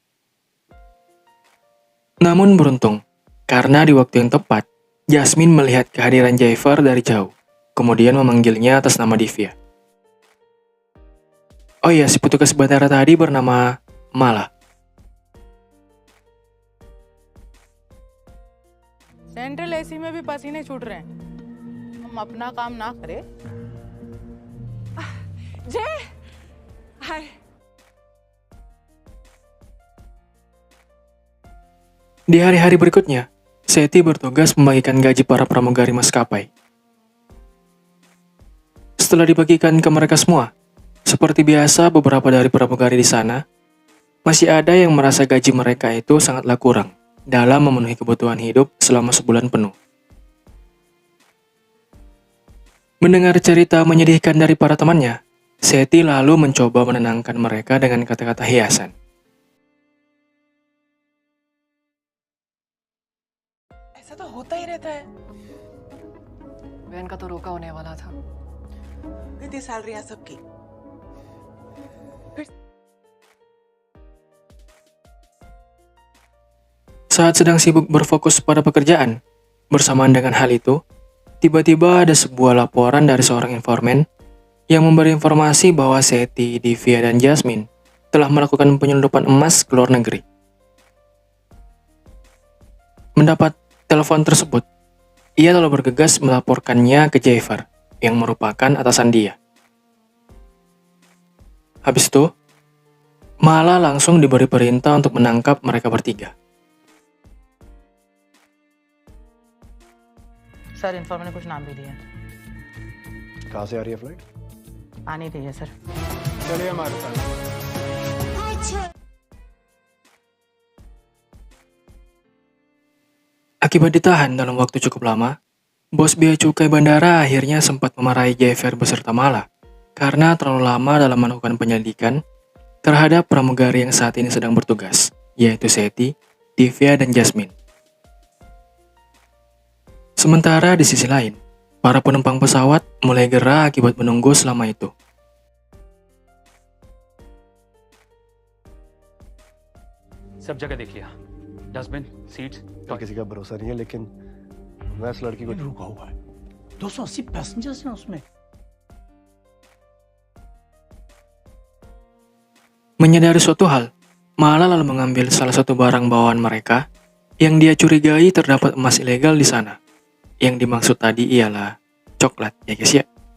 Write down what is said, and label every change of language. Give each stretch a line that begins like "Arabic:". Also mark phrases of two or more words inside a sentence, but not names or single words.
Indonesian: Namun beruntung, karena di waktu yang tepat, Jasmine melihat kehadiran Jaifer dari jauh, kemudian memanggilnya atas nama Divya. Oh iya, si petugas bandara tadi bernama Mala.
English: central AC
Hindi: में भी पसीने छूट रहे हैं। हम अपना काम ना करें। जय, हाय।
Indonesian: Di hari-hari berikutnya, Seti bertugas membagikan gaji para pramugari maskapai. Setelah dibagikan ke mereka semua, seperti biasa beberapa dari pramugari di sana, masih ada yang merasa gaji mereka itu sangatlah kurang dalam memenuhi kebutuhan hidup selama sebulan penuh. Mendengar cerita menyedihkan dari para temannya, Seti lalu mencoba menenangkan mereka dengan kata-kata hiasan.
Hindi: ऐसा तो होता ही रहता है। बहन का तो रोका होने वाला था। कितनी सैलरियां सबकी?
Indonesian: Saat sedang sibuk berfokus pada pekerjaan, bersamaan dengan hal itu, tiba-tiba ada sebuah laporan dari seorang informan yang memberi informasi bahwa Seti, Divya, dan Jasmine telah melakukan penyelundupan emas ke luar negeri. Mendapat telepon tersebut, ia lalu bergegas melaporkannya ke Jaifer, yang merupakan atasan dia. Habis itu, Mala langsung diberi perintah untuk menangkap mereka bertiga.
English: sir informer
Hindi: ने कुछ नाम भी दिया। कहाँ से आ रही है फ्लाइट? आनी रही है सर। चलिए हमारे साथ।
Indonesian: Akibat ditahan dalam waktu cukup lama, bos bea cukai bandara akhirnya sempat memarahi JFR beserta Mala karena terlalu lama dalam melakukan penyelidikan terhadap pramugari yang saat ini sedang bertugas, yaitu Seti, Divya, dan Jasmine. Sementara di sisi lain, para penumpang pesawat mulai gerah akibat menunggu selama itu.
Hindi: सब जगह देख लिया,
English: dustbin, seats,
Hindi: किसी का भरोसा नहीं है, लेकिन मैं इस लड़की को रुका हुआ है। 280 पैसेंजर्स हैं उसमें।
Indonesian: Menyadari suatu hal, Mala lalu mengambil salah satu barang bawaan mereka yang dia curigai terdapat emas ilegal di sana. Yang dimaksud tadi ialah coklat, ya guys ya.